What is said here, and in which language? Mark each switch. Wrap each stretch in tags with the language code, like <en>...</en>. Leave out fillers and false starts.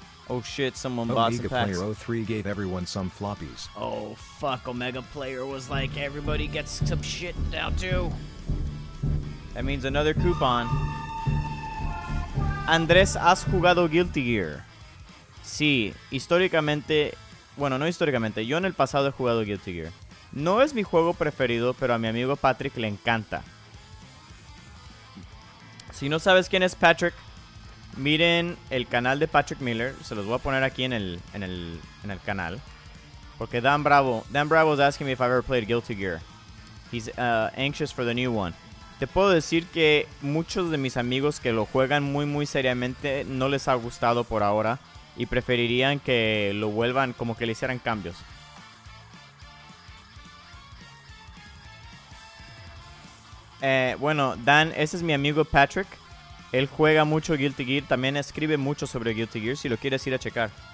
<en>Oh shit, someone bought some Omega packs. Player 03 gave everyone some floppies. Oh fuck, Omega Player was like, everybody gets some shit now too. That means another coupon.</en> <es>Andrés, ¿has jugado Guilty Gear? Sí, históricamente, bueno, no históricamente, yo en el pasado he jugado Guilty Gear. No es mi juego preferido, pero a mi amigo Patrick le encanta. Si no sabes quién es Patrick, miren el canal de Patrick Miller. Se los voy a poner aquí en el canal. Porque</es> <en>Dan Bravo was asking me if I've ever played Guilty Gear. He's anxious for the new one.</en> <es>Te puedo decir que muchos de mis amigos que lo juegan muy seriamente no les ha gustado por ahora y preferirían que lo vuelvan, como que le hicieran cambios. Bueno, Dan, ese es mi amigo Patrick. Él juega mucho Guilty Gear, también escribe mucho sobre Guilty Gear si lo quieres ir a checar.</es>